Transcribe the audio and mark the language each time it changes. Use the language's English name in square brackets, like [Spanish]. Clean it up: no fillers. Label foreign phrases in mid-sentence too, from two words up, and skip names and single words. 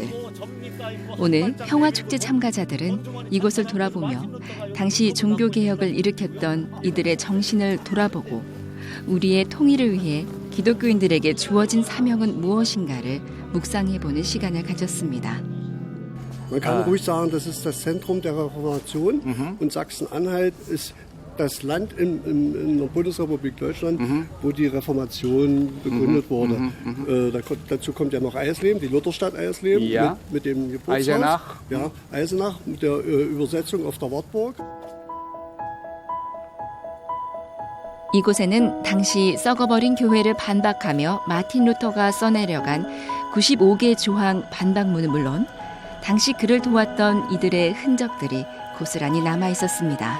[Korean] 오늘 평화축제 참가자들은 이곳을 돌아보며 당시 종교개혁을 일으켰던 이들의 정신을 돌아보고 우리의 통일을 위해 기독교인들에게 주어진 사명은 무엇인가를 묵상해보는 시간을 가졌습니다. [German] Man kann ruhig sagen, das ist das Zentrum der Reformation und Sachsen-Anhalt ist das Land in der Bundesrepublik Deutschland, wo die Reformation begründet wurde. Dazu kommt ja noch Eisleben, die Lutherstadt Eisleben, Ja. mit dem Geburtshaus. Eisenach. Ja, Eisenach mit der Übersetzung auf der Wartburg. [Korean] 이곳에는 당시 썩어버린 교회를 반박하며 마틴 루터가 써내려간 95개 조항 반박문은 물론 당시 그를 도왔던 이들의 흔적들이 고스란히 남아 있었습니다.